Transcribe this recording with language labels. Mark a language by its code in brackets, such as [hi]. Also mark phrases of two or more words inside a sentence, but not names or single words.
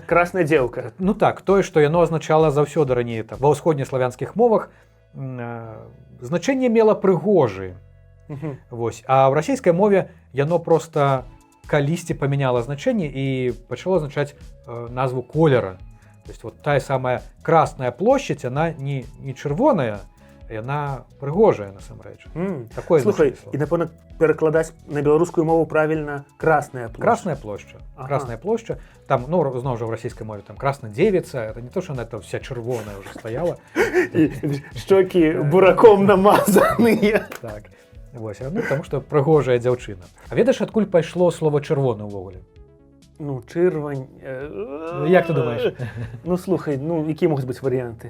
[be] Красная дзеўка. Ну так, тое, што яно азначала заўсёды раней ва ўсходнеславянскіх мовах, значэнне мела прыгожы. Вось. А ў расійскай мове яно проста калісьці памяняла значэнне і пачало азначаць назву колера. [ru] То есть вот [be] тая самая Красная площадь, она не чырвоная, яна прыгожая насамрэч. Такое Слухай, значэнне. і напэўна перакладаць на беларускую мову правільна Красная площадь. Красная площа. Ага. Красная площа. Там, ну, зноў жа ў расійскай мове, там [ru] Красная девица, это не то, [be] што [ru] она это вся [be] чырвоная [ru] уже стаяла. [be] І шчокі бураком намазаныя. Так. Вось, ну, таму што прыгожая дзяўчына. А ведаеш, адкуль пайшло слово чырвоны ўвогуле? Ну, чырвань... Як ты думаеш? Ну, слухай, ну, якія могуць быць варыянты?